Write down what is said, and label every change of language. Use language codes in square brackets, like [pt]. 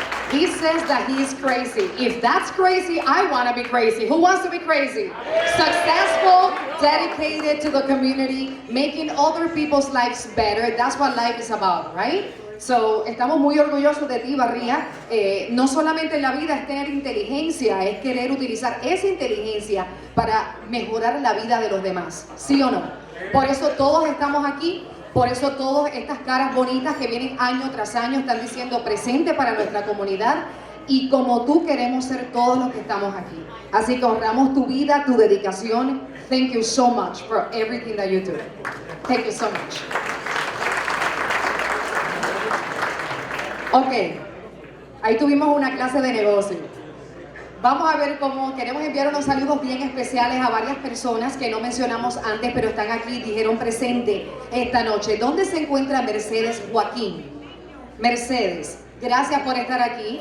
[en] He says that he is crazy. If that's crazy, I want to be crazy. Who wants to be crazy? Successful, dedicated to the community, making other people's lives better. That's what life is about, right? [es] So, estamos muy orgullosos de ti, Barría. No solamente en la vida es tener inteligencia, es querer utilizar esa inteligencia para mejorar la vida de los demás, ¿sí o no? Por eso todos estamos aquí, por eso todas estas caras bonitas que vienen año tras año están diciendo presente para nuestra comunidad, y como tú queremos ser todos los que estamos aquí. Así que honramos tu vida, tu dedicación. [en] Thank you so much for everything that you do. Thank you so much. [es] Ok, ahí tuvimos una clase de negocio. Vamos a ver cómo queremos enviar unos saludos bien especiales a varias personas que no mencionamos antes, pero están aquí, dijeron presente esta noche. ¿Dónde se encuentra Mercedes Joaquín? Mercedes, gracias por estar aquí.